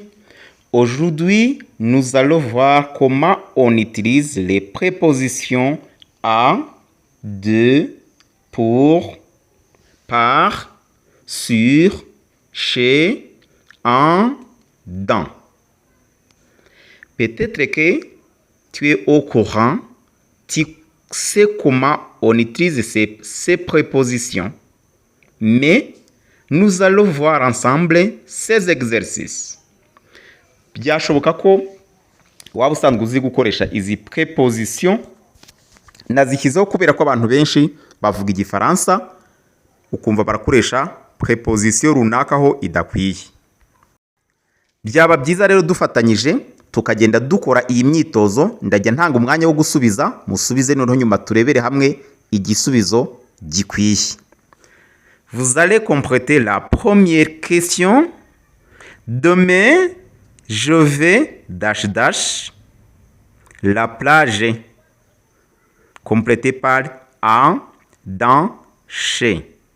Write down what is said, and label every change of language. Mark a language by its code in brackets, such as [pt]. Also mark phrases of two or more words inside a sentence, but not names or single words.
[fr] Aujourd'hui, nous allons voir comment on utilise les prépositions à, de, pour, par, sur, chez, en, dans. Peut-être que tu es au courant, tu sais comment on utilise ces prépositions, mais nous allons voir ensemble ces exercices. [rw] Byashoboka ko waba usanzwe uzi gukoresha izi preposition, nazishyizeho kubera ko abantu benshi bavuga igifaransa ukumva barakoresha preposition runaka aho idakwiye. Byaba byiza rero dufatanyije tukagenda dukora iyi myitozo, ndajya ntanga umwanya wo gusubiza, musubize noneho nyuma turebere hamwe igisubizo gikwiye. [fr] Vous allez compléter la première question. Demain, je vais la plage. Complété par en, dans, chez.